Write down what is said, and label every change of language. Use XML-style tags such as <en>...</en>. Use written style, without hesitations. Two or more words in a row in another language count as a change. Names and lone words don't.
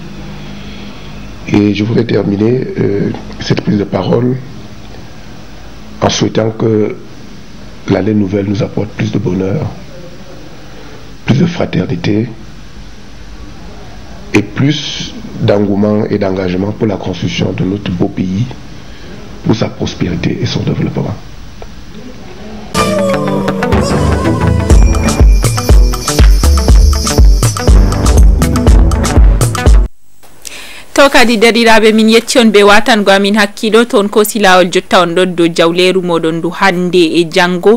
<fr>Et je voudrais terminer cette prise de parole en souhaitant que l'année nouvelle nous apporte plus de bonheur, plus de fraternité et plus d'engouement et d'engagement pour la construction de notre beau pays, pour sa prospérité et son développement.</fr> <ff>to kadi deriraɓe min yetti on ɓe watango amin hakkilo toon ko silawol jotta on ɗon dow jawleru moɗon ndu hande e janggo.</ff>